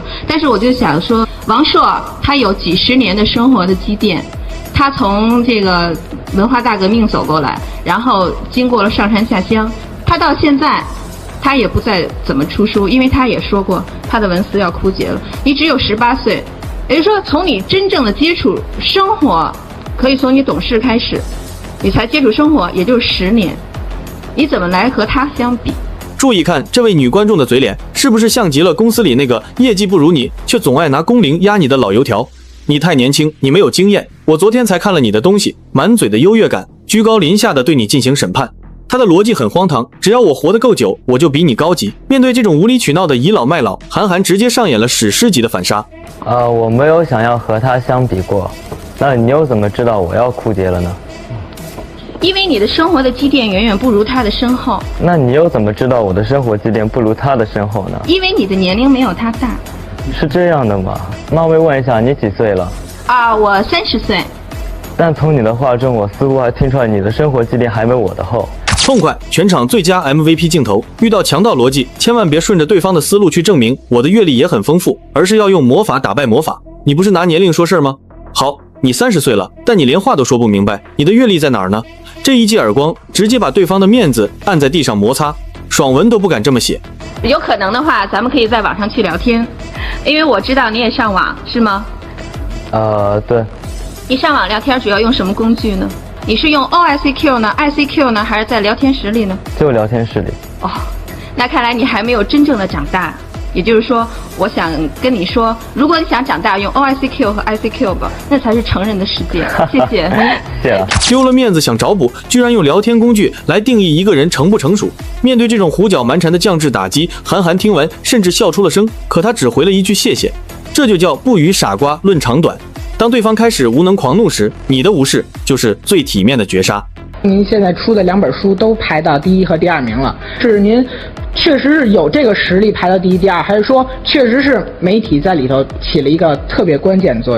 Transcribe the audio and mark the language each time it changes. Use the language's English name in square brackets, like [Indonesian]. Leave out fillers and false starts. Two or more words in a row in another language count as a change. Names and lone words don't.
[Chinese] 但是我就想說，王朔他有幾十年的生活的積澱，他從這個文化大革命走過來，然後經過了上山下鄉，他到現在他也不再怎麼出書，因為他也說過他的文思要枯竭了。你只有18歲，也就是說從你真正的接觸生活，可以從你懂事開始，你才接觸生活也就是10年，你怎麼來和他相比？注意看這位女觀眾的嘴臉，是不是像極了公司裡那個業績不如你卻總愛拿工齡壓你的老油條？你太年輕，你沒有經驗，我昨天才看了你的東西，滿嘴的優越感，居高臨下的對你進行審判。他的邏輯很荒唐，只要我活得夠久，我就比你高級。面對這種無理取鬧的倚老賣老，韓寒直接上演了史詩級的反殺。我沒有想要和他相比過，那你又怎麼知道我要枯竭了呢？因為你的生活的積澱遠遠不如他的深厚。那你又怎麼知道我的生活積澱不如他的深厚呢？因為你的年齡沒有他大。是這樣的嗎？冒昧問一下，你幾歲了？我30歲。但從你的話中，我似乎還聽出來你的生活積澱還沒我的厚。痛快！全場最佳 MVP 鏡頭。遇到強盜邏輯，千萬別順着對方的思路去證明我的閱歷也很豐富，而是要用魔法打敗魔法。你不是拿年齡說事嗎？好，你30歲了，但你連話都說不明白，你的閱歷在哪兒呢？這一記耳光直接把對方的面子按在地上摩擦，爽文都不敢這麼寫。有可能的話，咱們可以在網上去聊天，因為我知道你也上網，是嗎？对。你上網聊天主要用什麼工具呢？你是用 OICQ 呢 ，ICQ 呢，還是在聊天室裡呢？就聊天室裡。那看來你還沒有真正的長大。也就是說，我想跟你說，如果你想長大，用 OICQ 和 ICQ 吧，那才是成人的世界。謝謝。謝了。丟了面子想找補，居然用聊天工具來定義一個人成不成熟。面對這種胡攪蠻纏的降智打擊，韓寒聽完甚至笑出了聲，可他只回了一句謝謝。這就叫不與傻瓜論長短。當對方開始無能狂怒時，你的無視就是最體面的絕殺。您現在出的2本書都排到第1和第2名了，是您確實是有這個實力排到第1、第2，還是說確實是媒體在裡頭起了一個特別關鍵的作用？